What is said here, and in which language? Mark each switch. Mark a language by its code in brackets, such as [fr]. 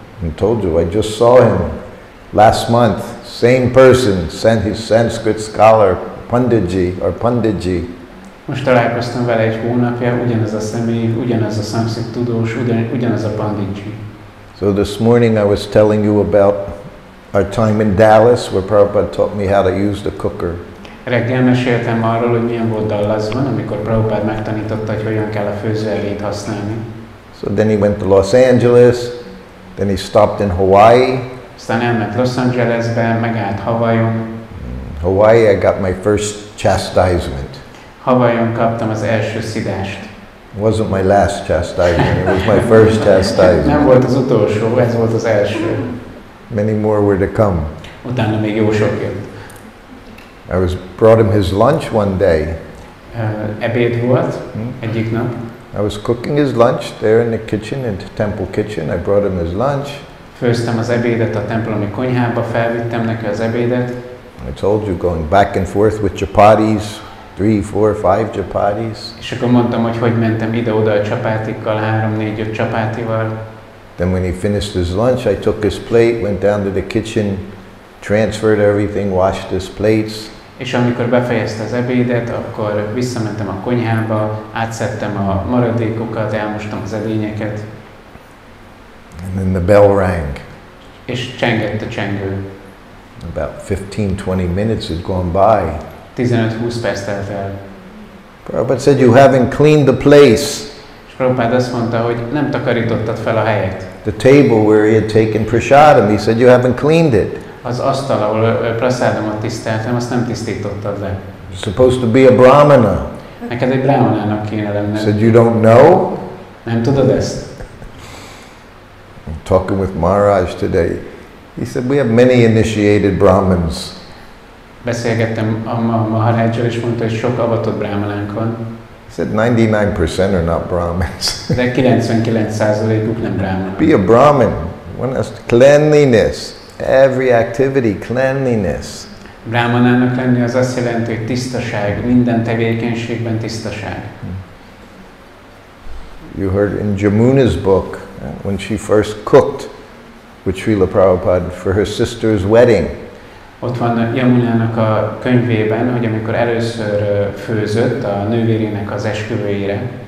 [en] I told you, I just saw him last month. Same person, his Sanskrit scholar, Panditji, or Panditji. [hu] Most találkoztam vele egy hónapja, ugyanaz a személy, ugyanaz a szanszkrit tudós, ugyanaz a Panditji. [en] So this morning I was telling you about our time in Dallas, where Prabhupada taught me how to use the cooker. [hu] Reggel meséltem arról, hogy milyen volt Dallasban, amikor Prabhupada megtanította, hogy hogyan kell a főzőerét használni. [en] So then he went to Los Angeles, then he stopped in Hawaii. [hu] Aztán elment Los Angelesbe, megállt Hawaiion. [en] Hawaii, I got my first chastisement. [hu] Hawaiion kaptam az első szidást. [en] It wasn't my last chastisement, it was my first chastisement. [hu] Nem volt az utolsó, ez volt az első. [en] Many more were to come. [hu] Utána még jó sok jött. [en] I brought him his lunch one day. [hu] Ebéd volt egyik nap. [en] I was cooking his lunch there in the kitchen, in the temple kitchen. I brought him his lunch. [hu] Főztem az ebédet a templomi konyhába, felvittem neki az ebédet. [en] I told you, going back and forth with chapatis, 3, 4, 5 chapatis. [hu] És akkor mondtam, hogy mentem ide-oda a csapátikkal, 3, 4, 5 csapátival. [en] Then when he finished his lunch, I took his plate, went down to the kitchen, transferred everything, washed his plates. [hu] És amikor befejezte az ebédet, akkor visszamentem a konyhába, átszedtem a maradékokat, elmostam az edényeket. [en] And then the bell rang. [hu] És csengett a csengő. [en] About 15-20 minutes had gone by. [hu] 15-20 perc telt el. [en] Prabhupada said, you haven't cleaned the place. [hu] És Prabhupada azt mondta, hogy nem takarítottad fel a helyet. [en] The table where he had taken prasadam, he said, you haven't cleaned it. [hu] Az asztal, ahol praszádomat tiszteltem, azt nem tisztítottad le. [en] You're supposed to be a brahmana. [hu] Neked egy brahmanának kéne lenned. [en] He said, you don't know? [hu] Nem tudod ezt? [en] I'm talking with Maharaj today. He said, we have many initiated Brahmins. [hu] Beszélgettem a Maharajjal, és mondta, hogy sok avatott brahmanánk van. [en] He said 99% are not Brahmins. [hu] De 99%-uk nem brahmanok. [en] Be a Brahmin. One has cleanliness. Every activity, cleanliness. [hu] Brahmanának lenni az azt jelenti, hogy tisztaság, minden tevékenységben tisztaság. [en] You heard in Jamuna's book, when she first cooked, with Srila Prabhupada for her sister's wedding. [hu] Ott van Yamunának a könyvében, hogy amikor először főzött a nővérének az esküvőjére.